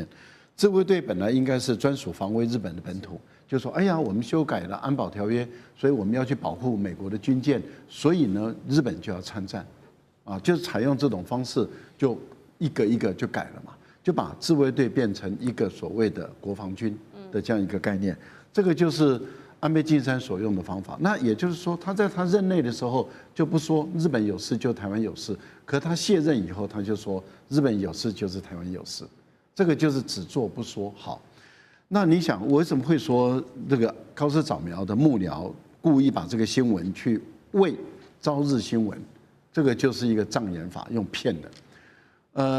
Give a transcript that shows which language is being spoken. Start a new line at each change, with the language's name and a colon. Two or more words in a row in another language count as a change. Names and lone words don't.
Chinese: 自衛隊本來應該是專屬防衛日本的本土，就說哎呀，我們修改了安保條約，所以我們要去保護美國的軍艦，所以呢日本就要參戰，啊，就是採用這種方式，就一個一個就改了嘛，就把自衛隊變成一個所謂的國防軍的這樣一個概念，這個就是安倍晉三所用的方法。那也就是說，他在他任內的時候就不說日本有事就台灣有事，可他卸任以後他就說日本有事就是台灣有事，這個就是只做不說。好，那你想我為什麼會說這個高市早苗的幕僚故意把這個新聞去餵朝日新聞，這個就是一個障眼法，用騙的。